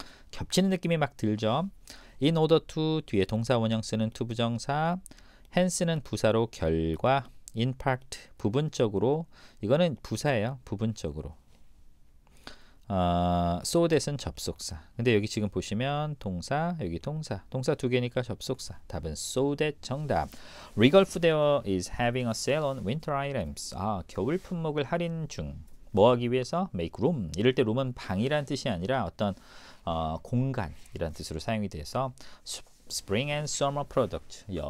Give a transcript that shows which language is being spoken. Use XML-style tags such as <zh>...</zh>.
<ko>겹치는 느낌이 막 들죠. in order to 뒤에 동사 원형 쓰는 to 부정사 hence는 부사로 결과 in part 부분적으로 이거는 부사예요. 부분적으로 so that은 접속사. 근데 여기 지금 보시면 동사, 여기 동사 두 개니까 접속사. 답은 so that 정답.</ko> <en>Regal Footwear is having a sale on winter items.</en> <ko>겨울 품목을 할인 중. 뭐 하기 위해서?</ko> <en>Make room.</en> <ko>이럴 때 room은 방이란 뜻이 아니라 어떤 공간이란 뜻으로 사용이 돼서</ko> <en>Spring and Summer Product.</en>